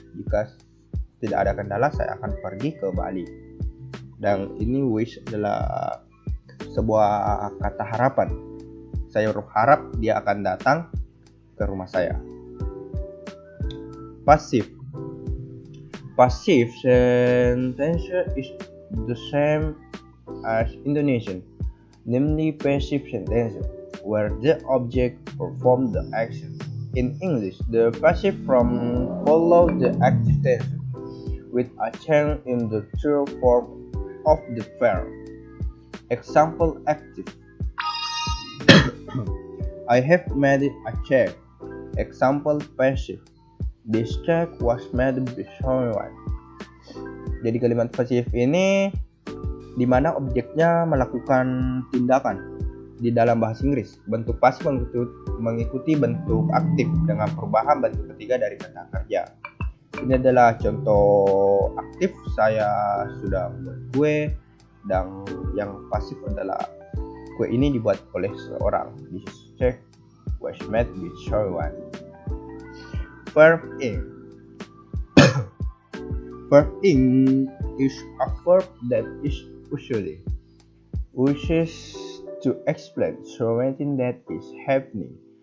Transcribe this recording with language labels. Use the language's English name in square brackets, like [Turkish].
[Indonesian] Jika tidak ada kendala saya akan pergi ke Bali. Dan ini wish adalah sebuah kata harapan. Saya harap dia akan datang ke rumah saya. [English] Passive. Passive sentence is the same as Indonesian, namely passive sentence, where the object performs the action. In English, the passive form follows the active tense, with a change in the true form of the verb. Example active. I have made a check. Example passive. This check was made by someone. [Indonesian] Jadi kalimat pasif ini di mana objeknya melakukan tindakan di dalam bahasa Inggris. Bentuk pasif mengikuti bentuk aktif dengan perubahan bentuk ketiga dari kata kerja. Ini adalah contoh aktif, saya sudah membuat kue, dan yang pasif adalah kue ini dibuat oleh seorang. [English] This check was made with someone. Verb in. Verb in is a verb that is usually wishes to explain something that is happening.